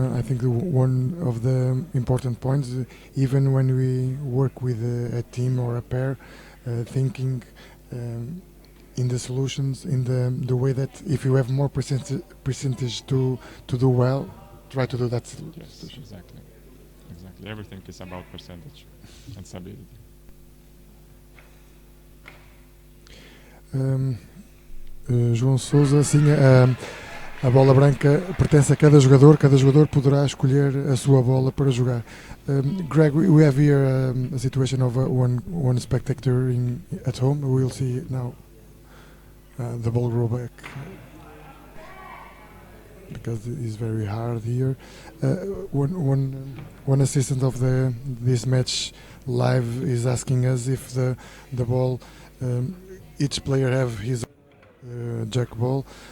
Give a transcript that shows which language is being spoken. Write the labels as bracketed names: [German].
[English] I think one of the important points. Even when we work with a team or a pair, thinking in the solutions, in the way that if you have more percentage to do well, try to do that. Yes, exactly. Everything is about percentage and stability. [Portuguese] João Sousa, sim, a bola branca pertence a cada jogador poderá escolher a sua bola para jogar. [English] Greg, we have here a situation of one spectator at home. We will see now the ball roll back because it's very hard here. One assistant of this match live is asking us if the ball, each player have his jack ball.